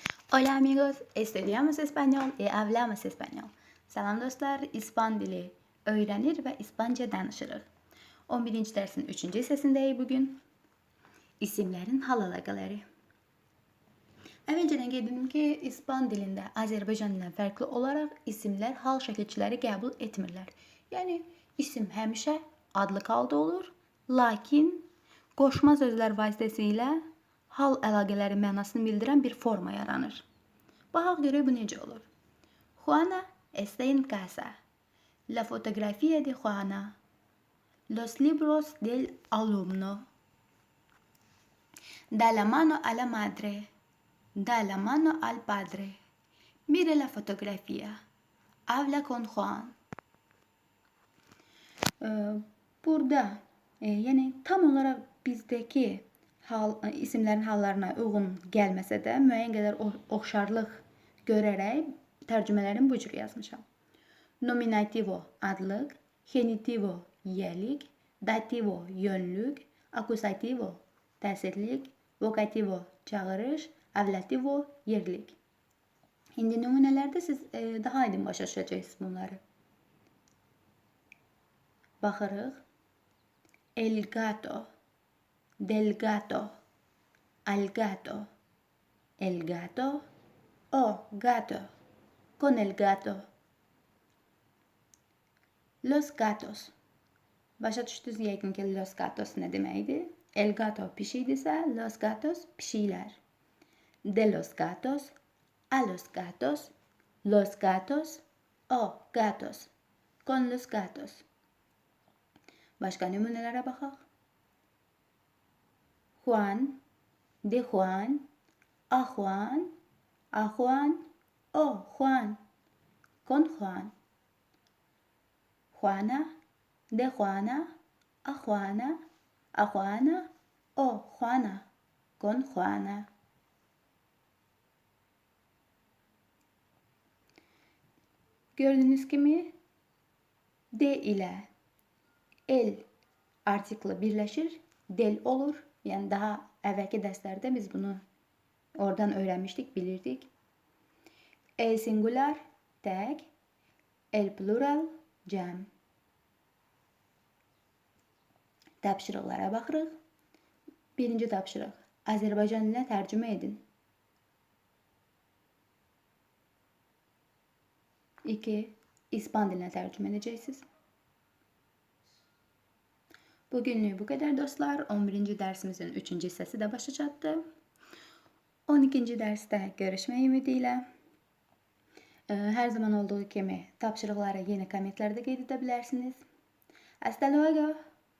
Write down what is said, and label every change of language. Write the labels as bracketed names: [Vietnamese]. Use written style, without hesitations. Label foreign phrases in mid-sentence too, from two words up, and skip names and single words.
[Spanish] Hola amigos, estudiamos español y hablamos español. [Azerbaijani] Salam dostlar, İspan dili [Turkish] öğrenir ve [Azerbaijani] İspanca danışırıq. 11. dersin 3. hissəsindəyik bugün. İsimlərin hal əlaqələri. Əvvəlcədən qeyd edim ki, İspan dilində Azərbaycan dilindən fərqli olaraq isimlər hal şəkilçiləri qəbul etmirlər. Yəni isim həmişə adlı halda olur, lakin qoşma sözlər vasitəsilə hal əlaqələri mənasını bildirən bir forma yaranır. Baxaq görək bu necə olur. [Spanish] Juana está en casa. La fotografía de Juana. Los libros del alumno. Da la mano a la madre. Da la mano al padre. Mire la fotografía. Habla con Juan. [Azerbaijani] Burada [Turkish] yani tam olarak bizdeki [Azerbaijani] isimlərin hallarına uyğun gəlməsə də müəyyən qədər oxşarlıq görərək tərcümələrini bu cür yazmışam. Nominativo adlıq, genitivo yelik, dativo yönlük, akusativo təsirlik, vokativo çağırış, ablativo yerlik. İndi nümunələrdə siz daha aydın başa düşəcəksiniz bunları. Baxırıq. [Spanish] El gato, del gato, al gato, el gato, o gato, con el gato. Los gatos. [Azerbaijani] Başa düşdünüz yəqin ki, [Spanish] los gatos [Azerbaijani] nə deməkdir? [Spanish] El gato [Azerbaijani] pişikdirsə, [Spanish] los gatos [Azerbaijani] pişiklər. [Spanish] De los gatos, a los gatos, los gatos, o gatos, con los gatos. [Azerbaijani] Başqa nümunələrə baxaq. [Spanish] Juan, de Juan, a Juan, a Juan, o Juan, con Juan. Juana, de Juana, a Juana, a Juana, o Juana, con Juana. [Azerbaijani] Gördüyünüz kimi D ilə el artiklı birləşir, del olur. Yəni daha əvvəlki dərslərdə biz bunu oradan öyrənmişdik, bilirdik. [Spanish] El singular tək, el plural cəm. [Azerbaijani] Tapşırıqlara baxırıq. Birinci tapşırıq. Azərbaycan dilinə tərcümə edin. 2. İspan dilinə tərcümə edəcəksiniz. Bugünlük [Turkish] bu kadar [Azerbaijani] dostlar. 11. dersimizin 3. hissəsi də başa çatdı. 12. dərsdə görüşmək ümidiyle. Her zaman olduğu kimi tapşırıqları yeni kommentlərdə qeyd edə bilərsiniz. [Spanish] Hasta luego.